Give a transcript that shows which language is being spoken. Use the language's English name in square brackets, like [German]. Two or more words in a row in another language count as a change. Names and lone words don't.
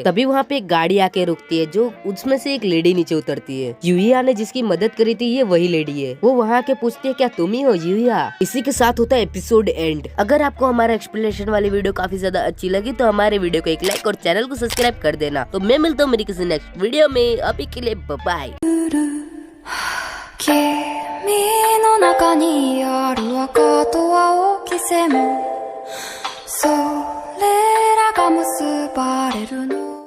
[Hindi] तभी वहाँ पे एक गाड़ी आके रुकती है जो उसमें से एक लेडी नीचे उतरती है। युहा ने जिसकी मदद करी थी ये वही लेडी है। वो वहाँ के पूछती है क्या तुम ही हो युहा? इसी के साथ होता है [English] episode end. [Hindi] अगर आपको हमारा एक्सप्लेनेशन वाली वीडियो काफी ज्यादा अच्छी लगी तो हमारे वीडियो को एक लाइक और चैनल को सब्सक्राइब कर देना। तो मैं मिलता हूँ मेरी किसी [English] next video [Hindi] में। अभी के लिए बाय। [Japanese] 君の中にある赤と青き線もそれらが結ばれるの